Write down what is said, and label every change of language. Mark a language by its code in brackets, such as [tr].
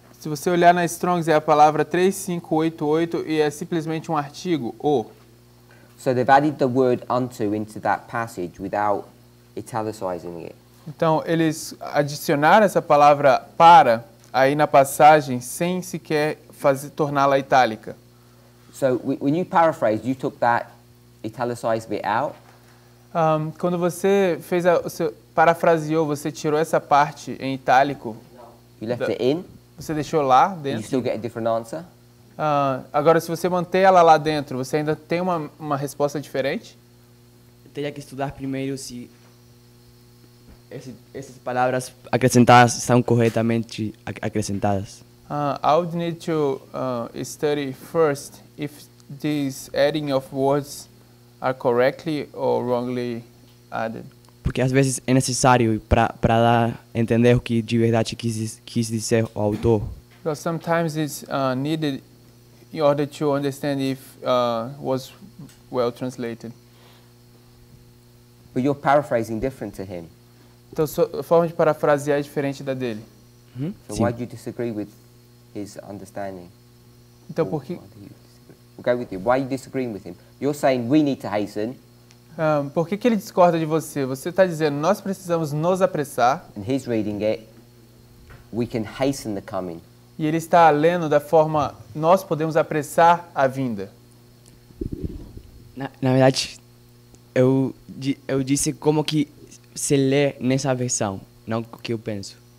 [pt] Se você olhar na Strong's, é a palavra 3588 e é simplesmente um artigo, o. [en] So they've added the word unto into that passage without italicizing it. [pt] Então, eles adicionaram essa palavra para aí na passagem sem sequer torná-la itálica. [en] So when you paraphrased, you took that italicized bit out. [pt] Quando você parafraseou, você tirou essa parte em itálico, [en] You left it in. [pt] você deixou lá [en] You [pt] dentro. [en] still get a different answer. [pt] Agora, se você manter ela lá dentro, você ainda tem uma resposta diferente? Eu teria que estudar primeiro se essas palavras acrescentadas estão corretamente acrescentadas. [en] I would need to study first if these adding of words are correctly or wrongly added. [pt] Porque às vezes é necessário para dar a entender o que de verdade quis dizer o autor. [en] Because sometimes it's needed in order to understand if was well translated. But you're paraphrasing different to him. [pt] Então, a forma de parafrasear é diferente da dele. [en] So [pt] Sim. [en] why do you disagree with his understanding? [pt] Então, [en] Or [pt] por que, [en] why do you disagree? We'll go with you. Why are you disagreeing with him? You're saying we need to hasten, [pt] por que ele discorda de você? Você está dizendo, nós precisamos nos apressar, [en] and he's reading it, we can hasten the coming. [pt] e ele está lendo da forma, nós podemos apressar a vinda. Na verdade, eu disse como que se lê nessa versão, não o que eu penso.